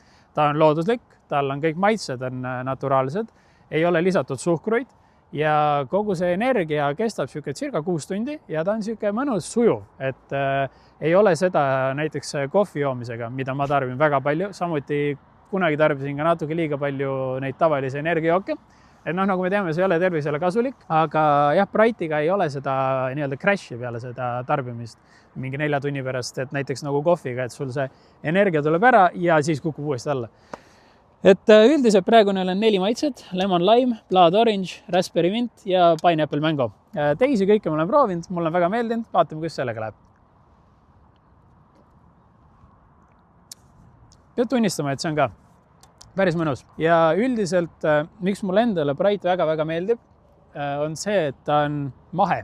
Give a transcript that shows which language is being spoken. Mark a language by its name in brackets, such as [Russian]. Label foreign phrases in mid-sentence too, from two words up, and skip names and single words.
[Estonian] Ta on looduslik, tal on kõik maitsed on naturaalsed, ei ole lisatud suhkruid ja kogu see energia kestab circa 6 tundi ja ta on siuke mõnus sujuv, et ei ole seda näiteks kohvi joomisega, mida ma tarbin väga palju, samuti kunagi tarbisin ka natuke liiga palju neid tavalisi energiajooke. Et nagu me teame, see ei ole tervisele kasulik, aga jah, Brightiga ei ole seda nii-öelda crash'i peale seda tarbimist mingi 4 tunni pärast, et näiteks nagu kohviga, et sul see energia tuleb ära ja siis kukub uuesti alla. et üldiselt praegu neil on 4 maitset, [English] lemon lime, blood orange, raspberry mint ja pineapple mango. [Estonian] Teisi kõike ma olen proovinud, mulle on väga meeldinud, vaatame, kus sellega läheb. Peab tunnistama, et see on ka päris mõnus ja üldiselt, miks mulle endale Bright väga-väga meeldib, on see, et ta on mahe.